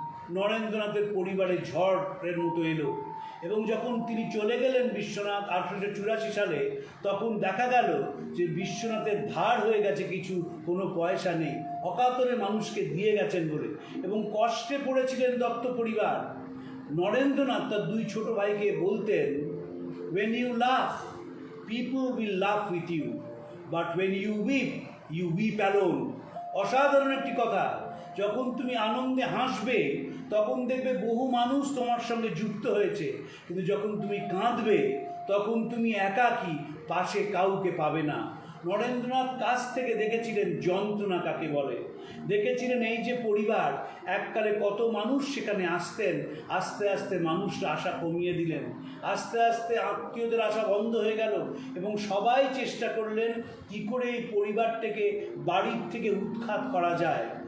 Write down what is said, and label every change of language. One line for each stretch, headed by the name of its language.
Bangla: নরেন্দ্রনাথের পরিবারে ঝড়ের মতো এলো। এবং যখন তিনি চলে গেলেন বিশ্বনাথ 1884 সালে, তখন দেখা গেল যে বিশ্বনাথের ধার হয়ে গেছে কিছু, কোনো পয়সা নেই, অকাতরে মানুষকে দিয়ে গেছেন বলে, এবং কষ্টে পড়েছিলেন দত্ত পরিবার। নরেন্দ্রনাথ তার দুই ছোট ভাইকে বলতেন,
English: when you laugh people will laugh with you, but when you weep alone।
Bangla: অসাধারণ একটি কথা। যখন তুমি আনন্দে হাসবে তখন দেখবে বহু মানুষ তোমার সঙ্গে যুক্ত হয়েছে, কিন্তু যখন তুমি কাঁদবে তখন তুমি একাকী, পাশে কাউকে পাবে না। নরেন্দ্রনাথ কাছ থেকে দেখেছিলেন যন্ত্রণা কাকে বলে, দেখেছিলেন এই যে পরিবার, এককালে কত মানুষ সেখানে আসতেন, আস্তে আস্তে মানুষরা আশা কমিয়ে দিলেন, আস্তে আস্তে আত্মীয়দের আশা বন্ধ হয়ে গেল, এবং সবাই চেষ্টা করলেন কী করে এই পরিবারটাকে বাড়ির থেকে উৎখাত করা যায়।